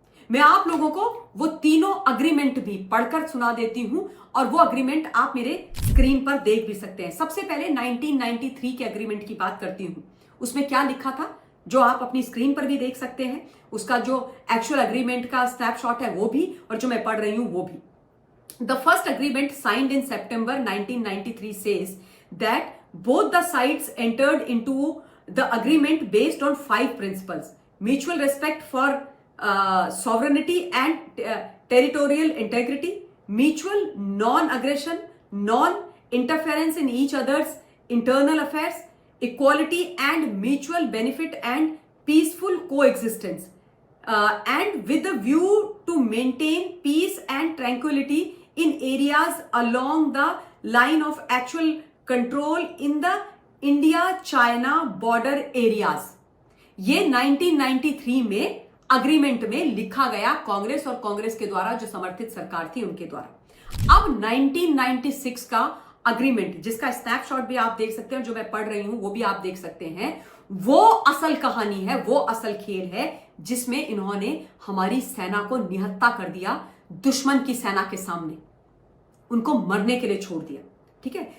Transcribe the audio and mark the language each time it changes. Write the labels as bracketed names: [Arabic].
[Hindi] मैं आप लोगों को वो तीनों अग्रीमेंट भी पढ़कर सुना देती हूं और वो अग्रीमेंट आप मेरे स्क्रीन पर देख भी सकते हैं। सबसे पहले 1993 के अग्रीमेंट की बात करती हूं। उसमें क्या लिखा था, जो आप अपनी स्क्रीन पर भी देख सकते हैं। उसका जो एक्चुअल अग्रीमेंट का स्नैपशॉट है वो भी, और जो मैं पढ़ रही हूं वो भी। [English] The first agreement signed in September 1993 says that both the sides entered into the agreement based on 5 principles: mutual respect for sovereignty and territorial integrity, mutual non-aggression, non-interference in each other's internal affairs, equality and mutual benefit, and peaceful coexistence, and with a view to maintain peace and tranquility in areas along the line of actual control in the India-China border areas। [Hindi] ये 1993 में agreement में लिखा गया, कांग्रेस और कांग्रेस के द्वारा जो समर्थित सरकार थी उनके द्वारा। अब 1996 का अग्रीमेंट, जिसका स्नैपशॉट भी आप देख सकते हैं, जो मैं पढ़ रही हूं वो भी आप देख सकते हैं, वो असल कहानी है, वो असल खेल है जिसमें इन्होंने हमारी सेना को निहत्था कर दिया, दुश्मन की सेना के सामने उनको मरने के लिए छोड़ दिया। ठीक है।